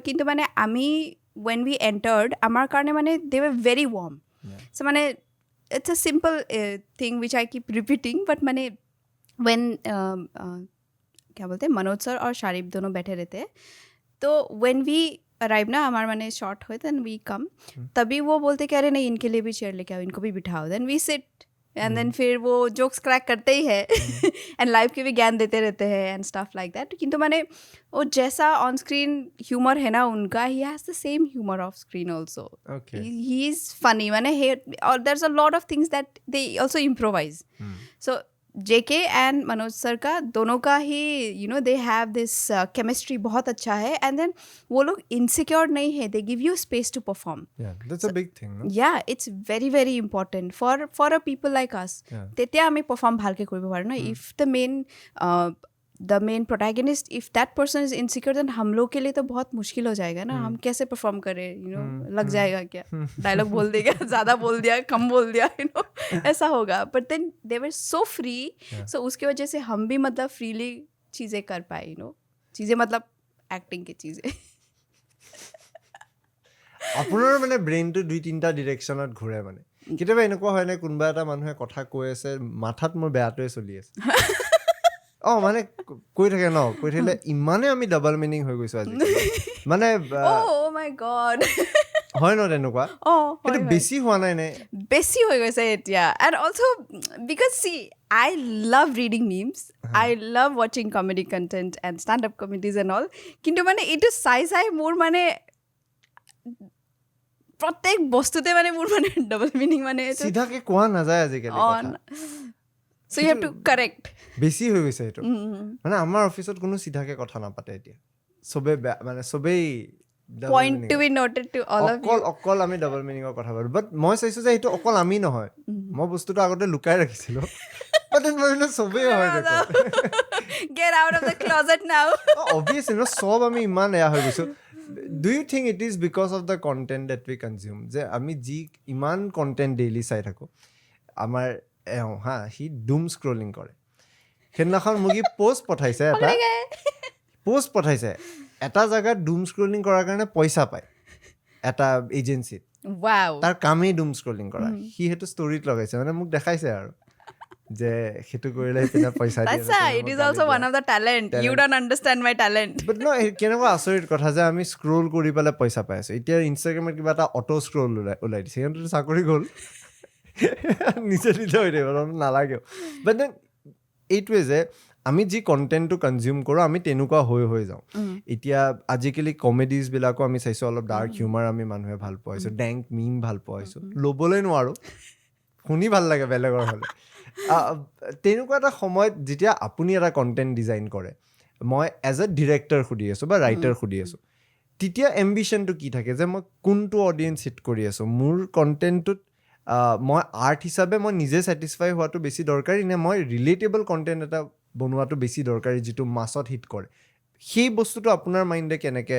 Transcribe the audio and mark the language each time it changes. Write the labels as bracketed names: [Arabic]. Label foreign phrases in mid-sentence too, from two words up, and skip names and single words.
[Assamese] কিন্তু আমি [English] when we entered, [Assamese] আমাৰ কাৰণে [English] they were very warm. So it's a simple thing which I keep repeating, but when [Hindi] क्या बोलते हैं मनोज सर और शारिब दोनों बैठे रहते, तो [English] when we arrive [Hindi] ना, हमारा शॉर्ट हुए, [English] then we come, [Hindi] तभी वो बोलते कि अरे नहीं इनके लिए भी चेयर लेके आओ, इनको भी बिठाओ, [English] then we sit, and then [Hindi] फिर वो [English] jokes crack [Hindi] करते ही है and लाइव के भी ज्ञान देते रहते हैं [English] and stuff like that. [Hindi] किंतु वो जैसा ऑन स्क्रीन ह्यूमर है ना उनका, [English] he has the same humor off screen also. Okay. He is funny, or there's a lot of things that they also improvise. So JK and [Hindi] मनोज सर का दोनों का ही [English] they have this chemistry [Hindi] बहुत अच्छा है, [English] and then [Hindi] वो लोग insecure नहीं है, [English] they give you space to perform. Yeah, that's a big thing, no? Yeah, it's very very important for a people like us. [Assamese] তেতিয়া আমি perform ভালকে কৰিব পাৰো ন. [English] If the main protagonist, if that person is insecure, then [Hindi] हम लोग के लिए तो बहुत मुश्किल हो जाएगा ना, हम कैसे परफॉर्म करें, लग जाएगा क्या, डायलॉग बोल देगा, ज़्यादा बोल दिया, कम बोल दिया, ऐसा होगा. [English] But then they were so free, [Hindi] सो उसकी वजह से हम भी फ्रीली चीज़ें कर पाए, चीज़ें एक्टिंग की चीजें [Assamese] আপোনাৰ মানে ব্ৰেইনটো 2-3টা ডিৰেকশ্যনত ঘূৰে মানে কেতিয়াবা এনেকুৱা হয় নে কোনোবা এটা মানুহে কথা কৈ আছে মাথাত মোৰ বেয়াটোৱে চলি আছে মানে কৈ থাকে ন কৈ থাকিলে ইমানে আমি [English] double meaning [Assamese] হৈ গৈছো আজি মানে [English] oh my god [Assamese] হয় ন তেনেকুৱা কিন্তু বেছি হোৱা নাই নে বেছি হৈ গৈছে এতিয়া [English] and also because see I love reading memes I love watching comedy content and stand up comedies and all [Assamese] কিন্তু মানে এইটো চাই মোৰ মানে প্ৰত্যেক বস্তুতে মানে মোৰ মানে [English] double meaning মানে [Assamese] সিধাকে কোৱা নাযায় আজিকালি কথা [English] so you have to correct [Assamese] বেছি হৈ গৈছে এইটো মানে আমাৰ অফিসত কোনো সিধাকে কথা নাপাতে এতিয়া সবে মানে সবেই [English] point to be noted to all of you [Assamese] অকল আমি ডাবল মিনিংৰ কথা পাতো বাট মই চাইছো যে এইটো অকল আমি নহয় মই বস্তুটো আগতে লুকাই ৰাখিছিলো [English] but then [Assamese] মানে সবেই হয় দেখো [English] get out of the closet now obviously no [Assamese] সব আমি ইমান এয়া হৈ গৈছো [English] do you think it is because of the content that we consume [Assamese] যে আমি যি ইমান [English] content daily [Assamese] চাই থাকো আমাৰ হি [English] doom scrolling [Assamese] কৰে সেইদিনাখন মোক পোষ্ট পঠাইছে এটা জায়গাত [English] doom scrolling [Assamese] কৰাৰ কাৰণে পইচা পায় এটা এজেন্সিত [English] wow [Assamese] তাৰ কামেই [English] doom scrolling [Assamese] কৰা হি হেতু ষ্টৰীত লগাইছে মানে মোক দেখাইছে আৰু যে হেতু কৰিলে পিনা পইচা দিয়ে [English] that's it is also one of the talent you don't understand my talent but no [Assamese] কেনেকুৱা আচৰিত কথা যে আমি স্ক্ৰল কৰি পেলাই পইচা পাই আছো এতিয়া ইনষ্টাগ্ৰামত কিবা এটা [English] auto scroll [Assamese] ওলাই দিছে সিহঁতৰ চাকৰি গ'ল নিজে হৈ থাকিব নালাগেও [English] but then [Assamese] এইটোৱে যে আমি যি কণ্টেণ্টটো কনজিউম কৰোঁ আমি তেনেকুৱা হৈ যাওঁ এতিয়া আজিকালি কমেডিজ বিলাকো আমি চাইছোঁ অলপ [English] dark humour [Assamese] আমি মানুহে ভাল পাইছোঁ [English] dank meme [Assamese] ভাল পাইছোঁ ল'বলৈ নোৱাৰোঁ শুনি ভাল লাগে বেলেগৰ হ'লে তেনেকুৱা এটা সময়ত যেতিয়া আপুনি এটা [English] content design [Assamese] কৰে মই [English] as a director [Assamese] সুধি আছোঁ বা ৰাইটাৰ সুধি আছোঁ তেতিয়া এম্বিশ্যনটো কি থাকে যে মই কোনটো [English] audience hit [Assamese] কৰি আছোঁ মোৰ কণ্টেণ্টটোত মই আৰ্ট হিচাপে মই নিজে ছেটিছফাই হোৱাটো বেছি দৰকাৰী নে মই [English] relatable content [Assamese] এটা বনোৱাটো বেছি দৰকাৰী যিটো মাছত হিট কৰে সেই বস্তুটো আপোনাৰ মাইণ্ডে কেনেকৈ